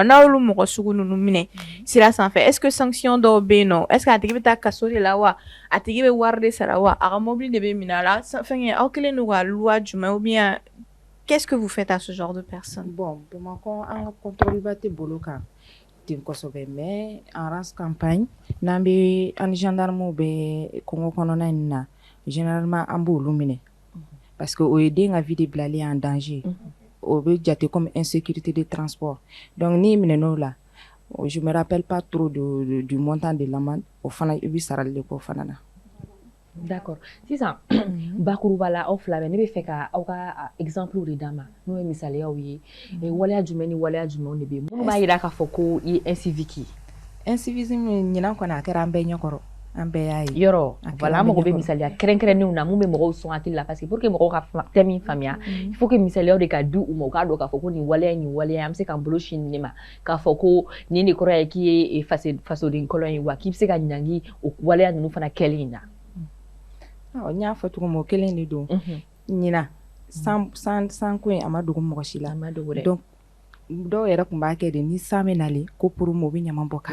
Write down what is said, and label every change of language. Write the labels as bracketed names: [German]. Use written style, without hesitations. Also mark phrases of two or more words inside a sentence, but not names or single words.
[Bambara] N'aw mɔgɔ sugu ninnu minɛ sira sanfɛ, [French] est ce que [Bambara] sanction dɔw bɛ yen nɔ? [French] Est ce que [Bambara] a tigi bɛ taa kaso de la wa? A tigi bɛ wari de sara wa? A ka mobili de bɛ minɛ a la? Fɛngɛ aw kɛlen don ka loi jumɛn [French] ou bien qu'est-ce que vous faites à ce genre de personnes? [Bambara] Bon, Bamakɔ an ka contrôle ba tɛ bolo kan ten kosɛbɛ, [French] mais en race campagne [Bambara] n'an bɛ an ni gendarmew bɛ Congo kɔnɔna in na généralement an b'olu minɛ [French] parce que [Bambara] o ye den ka vie de bilali [French] en danger. [Bambara] O bɛ jate [French] comme insécurité de transport. Donc [Bambara] n'i minɛn'o la, [French] je me rappelle pas trop du montant de l'amende, [Bambara] o fana i bɛ sarali de k'o fana na. [French] D'accord. [Bambara] Sisan bakuruba la aw fila bɛɛ ne bɛ fɛ ka aw ka exemple de d'a ma n'o ye misaliyaw ye waleya jumɛn ni waleya jumɛnw de bɛ yen minnu b'a jira k'a fɔ ko i ye incivique ye. Incivisme ɲinan kɔni a kɛra an bɛɛ ɲɛkɔrɔ, an bɛɛ y'a ye. Yɔrɔ voilà an mago bɛ misaliya kɛrɛnkɛrɛnnenw na mun bɛ mɔgɔw sɔn hakili la [French] parce que pour que [Bambara] mɔgɔw ka thème min faamuya [French] il faut que [Bambara] misaliyaw de ka di u ma u k'a dɔn k'a fɔ ko nin waleya nin waleya an bɛ se k'an bolo sin nin de ma k'a fɔ ko nin de kɔrɔ ye k'i ye fasoden kolon ye wa k'i bɛ se ka ɲangi o waleya ninnu fana kɛli in na. N y'a fɔ cogo min o kelen de don ɲina san ko in a ma dogo mɔgɔ si la donc dɔw yɛrɛ tun b'a kɛ de ni san bɛ nalen ko pour u bɛ ɲaman bɔ